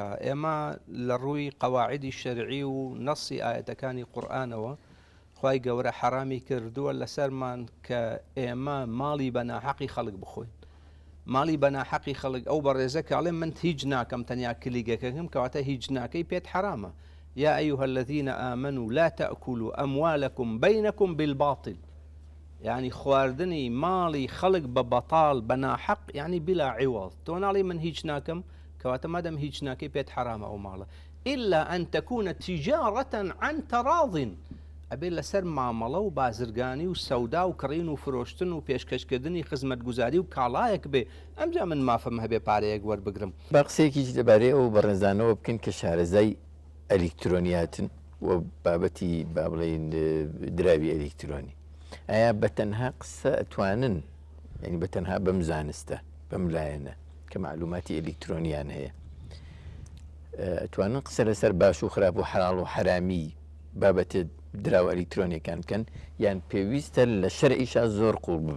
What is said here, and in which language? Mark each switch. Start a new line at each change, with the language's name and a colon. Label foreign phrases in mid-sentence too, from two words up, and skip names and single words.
Central Kurdish: ئێمە لە ڕووی قەواعیدی شەرعی و نەسی ئاەتەکانی قورئانەوە خوای گەورە حرامی کردووە لەسەرمان کە ئێمە ماڵی بە ناحەقی خەڵک بخۆین ماڵی بە ناحەقی خەڵک ئەو بەڕێزە کاڵێ من هیچ ناکەم تەنیا کلیگەکەکەم کەواتە هیچ ناکەی پێت حرامە
Arabic: یا ئەیها الذین آمنوا لا تأكلوا أموالكم بينكم بالباطل
Central Kurdish: يعني خواردنی ماڵی خەڵک بە بەتاڵ بە ناحەق
Arabic: يعني بلا عوض
Central Kurdish: تۆ ناڵی من هیچ ناکەم کەواتە مادەم هیچ ناکەی پێت حرامە ئەو ماڵە
Arabic: إلا أن تكون تجارة عن تراض
Central Kurdish: ئەبێ لەسەر مامەڵە و بازرگانی و سەودا و کڕین و فرۆشتن و پێشکەشکردنی خزمەتگوزاری و کاڵایەک بێ ئەمجا من مافەم هەبێ پارەیەک وەربگرم با قسەیەکیش لەبارەی ئەو بەڕێزانەوە بکەن کە شارەزای ئەلکترۆنیاتن و بابەتی با بڵێن دراوی ئەلکترۆنی ئایا بەتەنها قسە ئەتوانن ینی بەتەنها بەم زانستە بەم لایەنە کە معلوماتی ئەلکترۆنیان هەیە ئەتوانن قسە لەسەر باش و خراپ و حەڵاڵ و حرامی بابەتە دراوە ئەلکترۆنیەکان بکەن یان پێویستە لە شەرعیشا زۆر قوڵ ببن